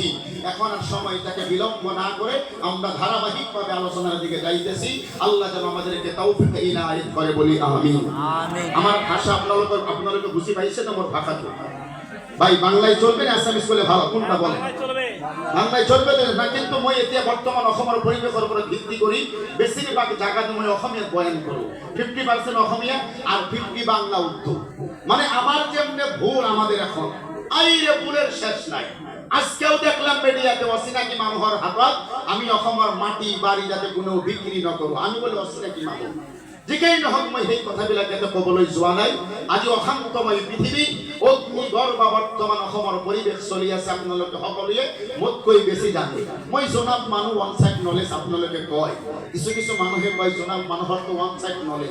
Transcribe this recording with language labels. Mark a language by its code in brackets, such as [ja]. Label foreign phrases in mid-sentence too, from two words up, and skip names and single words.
[bn] এখন আর সময়টাকে বিলম্ব না করে আমরা ধারাবাহিকভাবে আলোচনার দিকে যাইতেছি। আল্লাহ যেন আমাদেরকে তৌফিক ইনায়াত করে, বলি আমিন। আমার ভাষা আপনাদেরকে বুঝি পাইছে না? আমার ভাষা তো ভাই বাংলায় চলবে না আসামিস বলে ভালো, কোনটা বলেন? বাংলায় চলবে না, কিন্তু [as] মই এতিয়া বর্তমান অসমৰ পরিবেশৰ ওপৰত ভিত্তি কৰি বেছিভাগ জায়গাতে মই অসমীয়াত বয়ান কৰো। [bn] 50% অসমীয়া আর 50 বাংলা উর্দু। মানে আমার যেমনে ভুল আমাদের এখন আইরে ভুলের শেষ নাই। আজকেও দেখলাম মিডিয়াতে [as] অচিনাকি মানুহৰ হাতত আমি অসমৰ মাটি বাড়ি যাতে কোনো বিক্রি নকৰো, [bn] আমি বলি [as] অচিনাকি মানুহ। যিকেই নহওক মই সেই কথাবিলাক ইয়াতে ক'বলৈ যোৱা নাই। আজি অশান্তময় পৃথিৱী, অগ্নিগৰ্ভ বা বৰ্তমান অসমৰ পৰিৱেশ চলি আছে, আপোনালোকে সকলোৱে মোতকৈ বেছি জানে। মই জনাত মানুহ [en] one side knowledge [as] আপোনালোকে কয়, কিছু কিছু মানুহে কয় জনাত মানুহৰতো [en] one side knowledge.